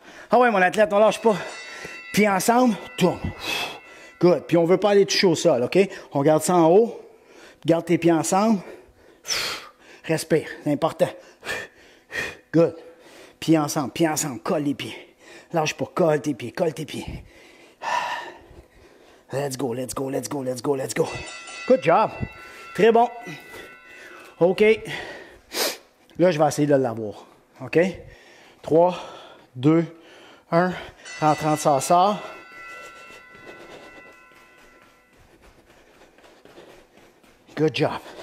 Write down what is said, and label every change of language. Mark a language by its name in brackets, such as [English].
[French] Ah ouais, mon athlète, on lâche pas. Puis ensemble, tourne. Good. Puis on veut pas aller toucher au sol, OK? On garde ça en haut. Garde tes pieds ensemble. Respire, c'est important. Good. Pieds ensemble, colle les pieds. Lâche pas, colle tes pieds, colle tes pieds. [English] Let's go, let's go, let's go, let's go, let's go. Good job. [French] Très bon. [English] OK. [French] Là, je vais essayer de l'avoir. OK? 3, 2, 1. Rentre, rentre, sort, sort. [English] Good job.